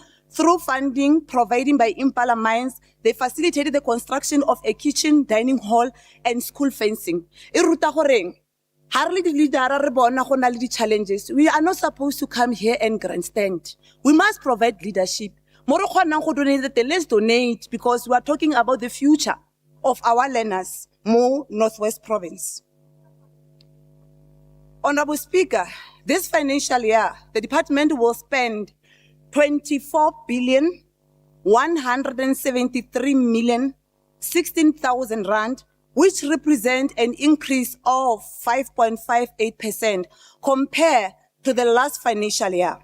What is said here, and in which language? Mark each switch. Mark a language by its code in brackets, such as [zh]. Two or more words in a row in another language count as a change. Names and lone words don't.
[en] Through funding provided by Impala Mines, they facilitated the construction of a kitchen, dining hall, and school fencing. Hardly the leader challenges. We are not supposed to come here and grandstand. We must provide leadership. [tn] Mo re kgonang go donate teng, [en] let's donate because we are talking about the future of our learners, Mo Northwest Province. Honorable Speaker, this financial year, the department will spend 24,173,016,000 rand, which represent an increase of 5.58% compared to the last financial year.